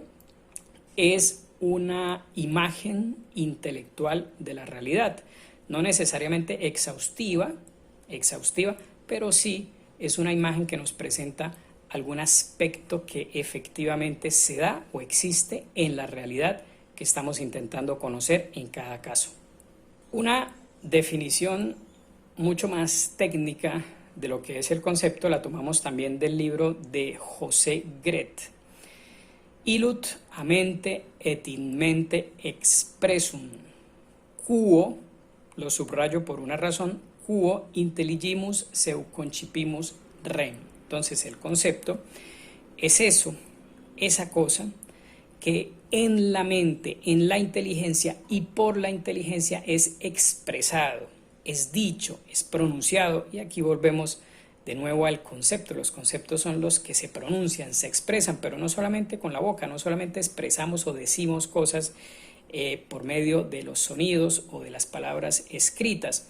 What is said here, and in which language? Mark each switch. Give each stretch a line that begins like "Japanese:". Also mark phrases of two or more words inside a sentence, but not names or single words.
Spanish: Es una imagen intelectual de la realidad, no necesariamente exhaustiva, pero sí es una imagen que nos presenta algún aspecto que efectivamente se da o existe en la realidad que estamos intentando conocer en cada caso. Una definición mucho más técnica de lo que es el concepto la tomamos también del libro de José Gret.
Latin: Illut a mente et in mente expressum, quo,
Spanish: lo subrayo por una razón,
Latin: quo intelligimus seu concipimus rem.
Spanish: Entonces el concepto es eso, esa cosa que en la mente, en la inteligencia y por la inteligencia es expresado, es dicho, es pronunciado. Y aquí volvemos de nuevo al concepto. Los conceptos son los que se pronuncian, se expresan, pero no solamente con la boca, no solamente expresamos o decimos cosas por medio de los sonidos o de las palabras escritas.